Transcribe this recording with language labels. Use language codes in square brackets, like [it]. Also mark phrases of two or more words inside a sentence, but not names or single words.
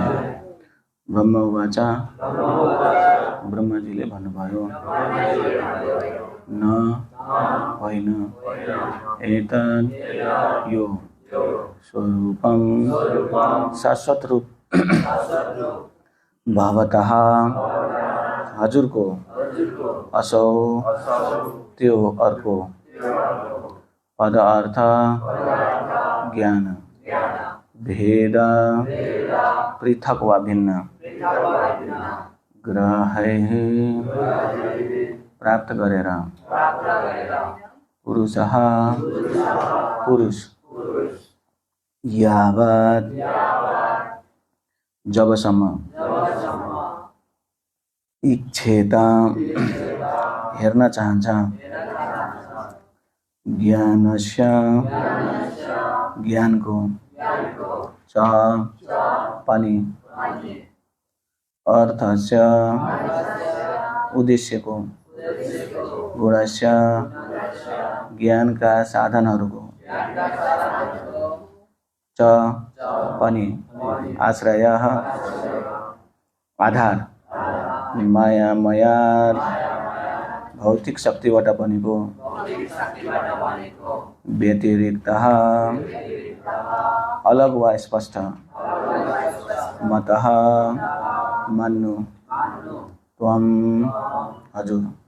[sa] ब्रह्म उवाच [ne] ब्रह्माजीले भन्नुभयो न होइन एतद् यो स्वरूपं शाश्वत रूप भवतः हजुरको असौ त्यो अर्को पदार्थ ज्ञान भेद पृथक वा भिन्न ग्रहैः प्राप्त गरेर पुरुषः पुरुष यावत् जबसम्म इच्छेत हेर्न चाहन्छ ज्ञानस्य ज्ञानको च पनि अर्थस्य उद्देश्यको गुणस्य ज्ञानका साधनहरूको च पनि आश्रयः आधार माया भौतिक शक्तिबाट बनेको व्यतिरिक्त अलग वा स्पष्ट मतः मान्नु त्वम हजुर।